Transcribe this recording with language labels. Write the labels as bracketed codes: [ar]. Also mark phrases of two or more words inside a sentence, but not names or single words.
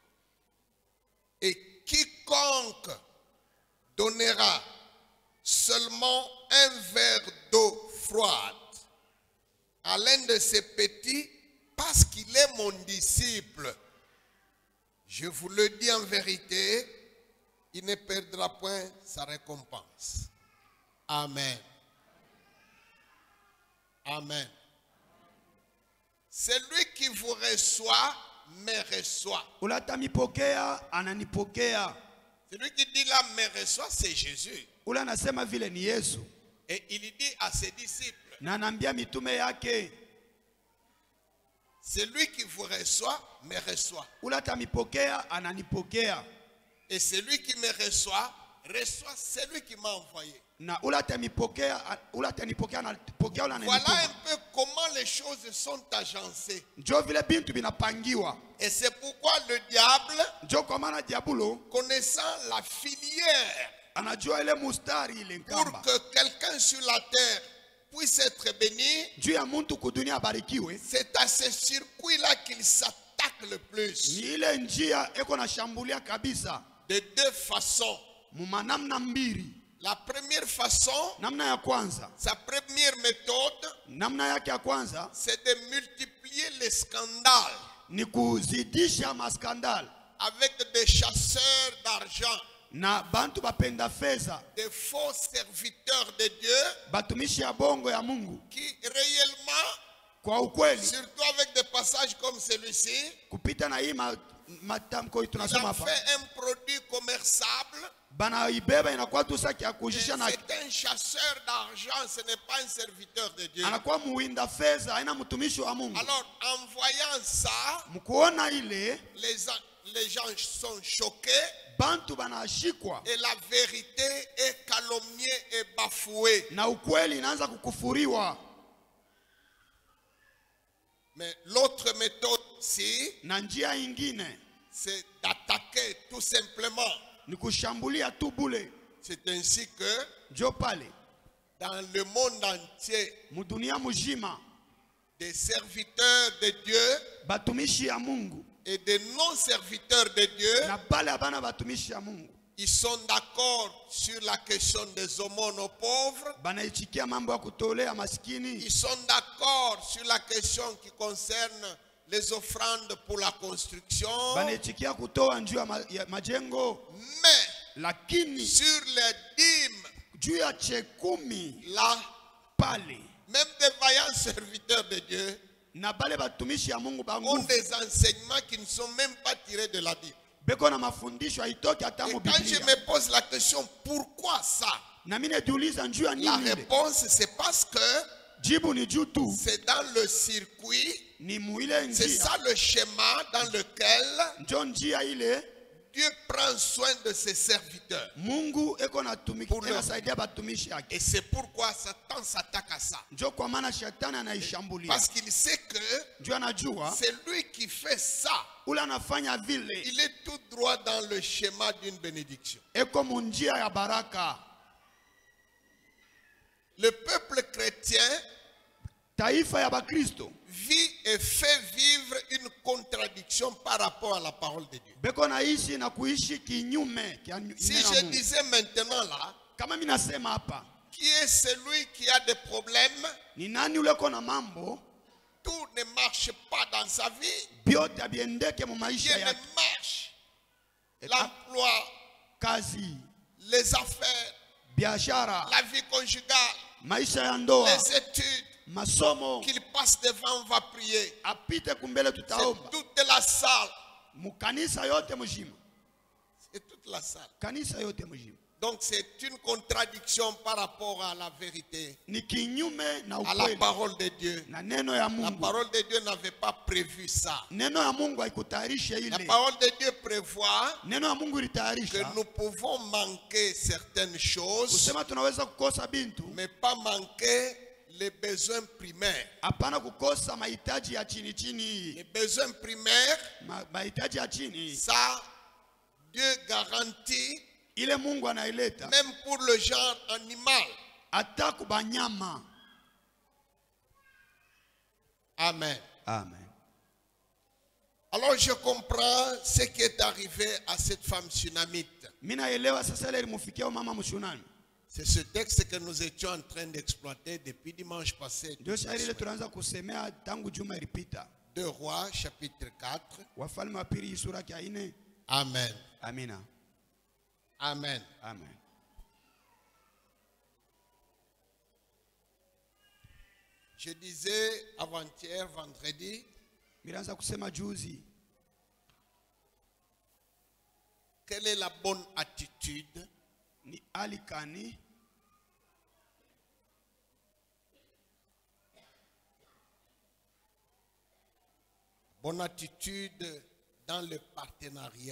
[fr] Et quiconque donnera seulement un verre d'eau froide à l'un de ses petits, parce qu'il est mon disciple, je vous le dis en vérité, il ne perdra point sa récompense. Amen. Amen. Celui qui vous reçoit, me reçoit. [sw] Ula atanipokea ananipokea. [fr] Celui qui dit là, me reçoit, c'est Jésus. [sw] Ula anasema vile ni Yesu. [fr] Et il dit à ses disciples, [sw] Na anaambia mitume yake, [fr] celui qui vous reçoit, me reçoit. [sw] ula atanipokea ananipokea. [fr] Et celui qui me reçoit, reçoit celui qui m'a envoyé. [sw] Na ula atanipokea ananipokea ula [fr] Voilà [sw] ananituma. [fr] un peu comment les choses sont agencées. [sw] Njo vile bintu binapangiwa. [fr] Et c'est pourquoi le diable, [sw] Njo kwa maana diabulo [fr] connaissant la filière, [sw] anajua ile mustari ile [fr] pour [sw] nkamba. [fr] que quelqu'un sur la terre puisse être béni, [sw] Juu ya muntu kudunia abarikiwe, [fr] c'est à ce circuit-là qu'il s'attaque le plus. [sw] ni ile njia eko na shambulia kabisa. [fr] De deux façons. [sw] Mumanamna mbili. [fr] La première façon, [sw] Namna ya kwanza, [fr] sa première méthode, [sw] namna yake ya kwanza [fr] c'est de multiplier les scandales [sw] ni kuzidisha maskandal [fr] avec des chasseurs d'argent, [sw] na bantu bapenda fedha, [fr] des faux serviteurs de Dieu [sw] batumishi ya bongo ya Mungu. [fr] qui réellement, [sw] Kwa ukweli, [fr] surtout avec des passages comme celui-ci, [sw] kupita na hii matamko [fr] il [sw] tunasoma [fr] a [sw] hapa, [fr] fait un produit commerçable. [sw] banaibeba inakuwa tu saki ya kujisha na [fr] C'est un chasseur d'argent, ce n'est pas un serviteur de Dieu. [sw] anakuwa muwinda fedha, haina mtumishi wa Mungu. [fr] Alors, en voyant ça, [sw] Mkuona ile [fr] les gens sont choqués [sw] bantu banashikwa [fr] et la vérité est calomniée et bafouée. [sw] na ukweli inaanza kukufuriwa. [fr] Mais l'autre méthode, si, [sw] Na njia ingine [fr] c'est d'attaquer tout simplement. [sw] ni kushambulia tu bule. [fr] C'est ainsi que [sw] Njo pale [fr] dans le monde entier, [sw] mudunia mujima [fr] des serviteurs de Dieu [sw] batumishi ya Mungu [fr] et des non-serviteurs de Dieu, [sw] na pale abana batumishi ya Mungu, [fr] Ils sont d'accord sur la question des aumônes aux pauvres. [sw] Banaichikia mambo ya kutolea maskini. [fr] Ils sont d'accord sur la question qui concerne les offrandes pour la construction. [sw] Banaichikia kutoa njuu ya majengo. [fr] Mais [sw] Lakini [fr] sur les dîmes, [sw] juu ya chekumi [fr] là, [sw] pale [fr] même des vaillants serviteurs de Dieu [sw] na bale batumishi ya Mungu [fr] ont [sw] bangu [fr] des enseignements qui ne sont même pas tirés de la Bible. [sw] beko na mafundisho haitoki hata [fr] Et [sw] mu [fr] quand je [sw] Biblia. [fr] me pose la question, pourquoi ça? [sw] Na mimi najiuliza njuu ya [fr] La [sw] nini ile? [fr] réponse, c'est parce que [sw] Jibu ni juu tu. [fr] c'est dans le circuit, [sw] Ni muile [fr] c'est [sw] njia. [fr] ça le schéma dans lequel [sw] Njo njia ile [fr] Dieu prend soin de ses serviteurs. [sw] Mungu eko na [fr] Pour le- [sw] anasaidia batumishi yake. [fr] Et c'est pourquoi Satan s'attaque à ça. [sw] Njo kwa maana shetani anaishambulia. [fr] Parce qu'il sait que [sw] Njo anajua [fr] c'est lui qui fait ça. [sw] ule anafanya vile [fr] Il est tout droit dans le schéma d'une bénédiction. [sw] eko munjia ya baraka. [fr] Le peuple chrétien [sw] Taifa ya Bakristo [fr] vit et fait vivre une contradiction par rapport à la parole de Dieu. [sw] beko naishi na kuishi kinyume kia [fr] Si [sw] neno la [fr] je [sw] Mungu. [fr] disais maintenant là, [sw] Kama mimi nasema hapa, [fr] qui est celui qui a des problèmes, [sw] ni nani ule ko na mambo [fr] tout ne marche pas dans sa vie, [sw] byote abiendeke mu maisha [fr] rien ne [sw] yake, [fr] marche. L'emploi, [sw] kazi, [fr] les affaires, [sw] biashara, [fr] la vie conjugale, [sw] maisha ya ndoa, [fr] les études, [sw] masomo, [fr] qu'il passe devant, on va prier. [sw] apite kumbele [fr] C'est [sw] tutaomba. [fr] toute la salle. [sw] Mukanisa yote mujima, [fr] C'est toute la salle. [sw] kanisa yote mujima. [fr] Donc c'est une contradiction par rapport à la vérité, [sw] Ni kinyume na [fr] à la [sw] ukweli [fr] parole de Dieu. [sw] na neno ya [fr] La [sw] Mungu. [fr] parole de Dieu n'avait pas prévu ça. [sw] Neno ya Mungu haikutayarisha [fr] La [sw] ile. [fr] parole de Dieu prévoit [sw] Neno ya Mungu [fr] que [sw] ilitayarisha [fr] nous pouvons manquer certaines choses, [sw] kusema tunaweza kukosa bintu, [fr] mais pas manquer les besoins primaires. [sw] hapana kukosa mahitaji ya chini chini. [fr] Les besoins primaires, [sw] Mahitaji ya chini [fr] ça, Dieu garantit [sw] ile Mungu anaileta [fr] même pour le genre animal. [sw] hata kubanyama. [fr] Amen. [sw] Amen. [fr] Alors je comprends ce qui est arrivé à cette femme sunamite. [sw] Mimi naelewa sasa ile ilimufikia mama mshunami. [fr] C'est ce texte que nous étions en train d'exploiter depuis dimanche passé. [sw] Ndio shairi ile tunaanza kusemea tangu juma ilipita. [fr] 2 Rois chapitre 4. [sw] Wafalme wa pili sura ya 4. [fr] Amen. [sw] Amina. [fr] Amen. [sw] Amen. [fr] Je disais avant-hier, vendredi, [sw] Miraanza kusema juzi, [fr] quelle est la bonne attitude [sw] ni alikani [fr] bonne attitude dans le partenariat.